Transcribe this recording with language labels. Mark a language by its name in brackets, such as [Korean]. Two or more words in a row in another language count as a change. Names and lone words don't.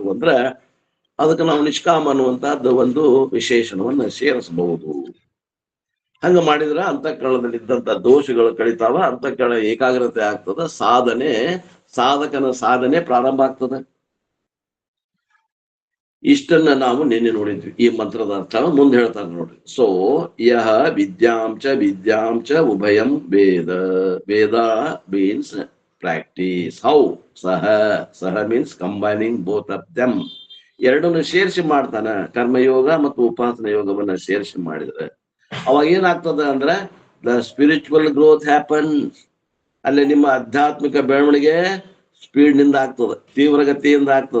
[Kannada] ಅಂದ್ರ ಅದಕ್ಕೆ ನಾವು ನಿಷ್ಕಾಮ ಅನ್ನುವಂತಹದ್ದು ಒಂದು ವಿಶೇಷಣವನ್ನ ಸೇರಿಸಬಹುದು. ಹಂಗ ಮಾಡಿದ್ರ ಅಂತಃಕರಣದಲ್ಲಿದ್ದಂತ ದೋಷಗಳು ಕಳಿತಾವ, ಅಂತಃಕರಣ ಏಕಾಗ್ರತೆ ಆಗ್ತದ, ಸಾಧಕನ ಸಾಧನೆ ಪ್ರಾರಂಭ ಆಗ್ತದ. ಇಷ್ಟನ್ನ ನಾವು ನಿನ್ನೆ ನೋಡಿದ್ವಿ. ಈ ಮಂತ್ರದ ಅರ್ಥ ಮುಂದೆ ಹೇಳ್ತಾರೆ ನೋಡ್ರಿ. [Sanskrit] ಸೊ ಯಹ ವಿದ್ಯಾಂ ಚ ಉಭಯಂ ವೇದ. [English] Veda means practice. How? Saha means combining both of them. [Kannada] ಎರಡನ್ನು ಸೇರಿಸಿ ಮಾಡ್ತಾನ. ಕರ್ಮಯೋಗ ಮತ್ತು ಉಪಾಸನ ಯೋಗವನ್ನ ಸೇರಿಸಿ ಮಾಡಿದ್ರೆ ಅವಾಗ ಏನಾಗ್ತದ ಅಂದ್ರೆ [English] the spiritual growth happens [Kannada] ಅಲ್ಲಿ ನಿಮ್ಮ ಆಧ್ಯಾತ್ಮಿಕ ಬೆಳವಣಿಗೆ ಸ್ಪೀಡ್ ನಿಂದ ಆಗ್ತದೆ, ತೀವ್ರಗತಿಯಿಂದ ಆಗ್ತದೆ.